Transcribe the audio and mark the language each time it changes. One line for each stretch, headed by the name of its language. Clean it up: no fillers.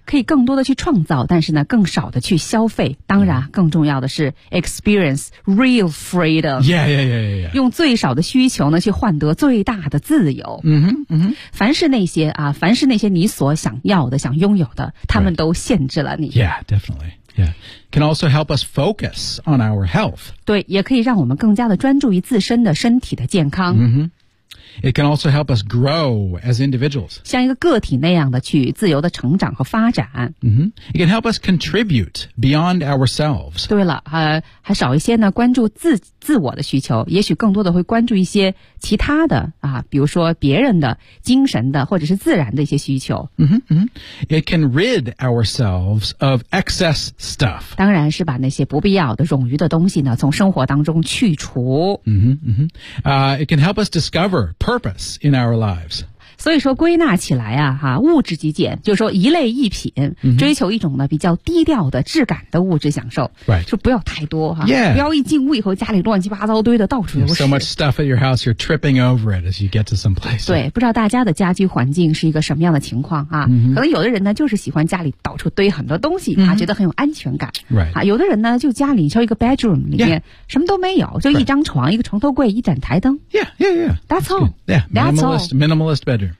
Chinese: 可以更多的去创造，但是呢，更少的去消费。当然，更重要的是
English: experience real freedom. Yeah, yeah, yeah, yeah.
Chinese: 用最少的需求呢，去换得最大的自由。凡是那些啊，凡是那些你所想要的、想拥有的，他们都限制了你。
English: Right. Yeah, definitely. Yeah, can also help us focus on our health.
Chinese: 对，也可以让我们更加的专注于自身的身体的健康。
English: It can also help us grow as individuals.
Chinese: 像一个个体那样的去自由的成长和发展。
English: It can help us contribute beyond ourselves.
Chinese: 对了，还少一些呢，关注自我的需求，也许更多的会关注一些其他的啊，比如说别人的精神的或者是自然的一些需求。
English: It can rid ourselves of excess stuff.
Chinese: 当然是把那些不必要的冗余的东西呢从生活当中去除。
English: It can help us discover purpose in our lives.
Chinese: 所以说归纳起来啊，哈，物质极简就是说一类一品、追求一种呢比较低调的质感的物质享受、
English: right.
Chinese: 就不要太多哈、
English: yeah.
Chinese: 不要一进屋以后家里乱七八糟堆的到处都是
English: so much stuff at your house you're tripping over it as you get to some place
Chinese: 对不知道大家的家居环境是一个什么样的情况啊、可能有的人呢就是喜欢家里到处堆很多东西、觉得很有安全感、
English: right.
Chinese: 啊、有的人呢就家里就一个 bedroom 里面、
English: yeah.
Chinese: 什么都没有就一张床、right. 一个床头柜一盏台灯
English: yeah, yeah, yeah. That's all、 yeah. Minimalist bedroom